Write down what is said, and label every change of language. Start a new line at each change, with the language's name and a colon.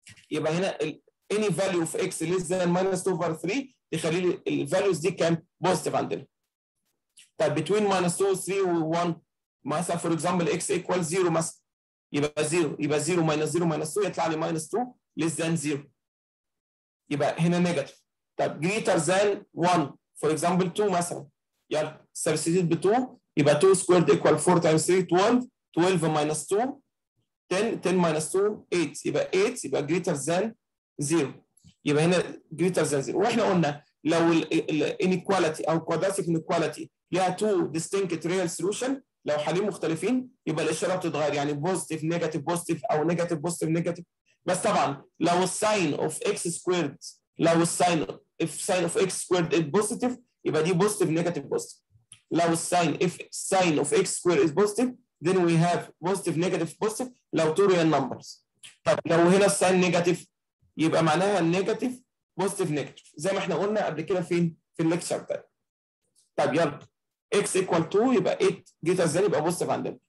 Arabic: يبقى هنا
English: any value of x less than minus 2 over 3
Arabic: يخلي لي الفاليوز دي كام؟ بوزيتيف عندنا. طيب between minus 2 3 و 1 مثلا فور اكزامبل x equal 0 مثلا يبقى 0 يبقى 0 minus 0 minus 2 يطلع لي
English: minus 2 less than 0
Arabic: يبقى هنا نيجاتيف. طب greater than 1 فور اكزامبل 2 مثلا يلا substitute ب 2 يبقى 2 squared equal 4 times 3 12 12 minus 2 10 10 minus 2 8 يبقى 8 يبقى
English: greater than 0
Arabic: يبقى هنا greater than 0. واحنا قلنا لو الانيكواليتي او
English: quadratic inequality
Arabic: ليها two distinct real solution لو حالين مختلفين يبقى الاشاره بتتغير يعني بوزيتيف نيجاتيف بوزيتيف او نيجاتيف بوزيتيف نيجاتيف. بس طبعا لو الساين اوف اكس سكويرد لو الساين اوف اكس سكويرد از بوزيتيف يبقى دي بوزيتيف نيجاتيف بوزيتيف. لو الساين اوف اكس سكويرد از بوزيتيف
English: then we have positive negative positive
Arabic: لو two real numbers. طب لو هنا الساين نيجاتيف يبقى معناها النيجاتيف بوزيتيف نيجاتيف زي ما احنا قلنا قبل كده فين؟ في الليكتشر ده. طب يلا x equal 2 يبقى 8 greater than يبقى بوزيتيف عندنا.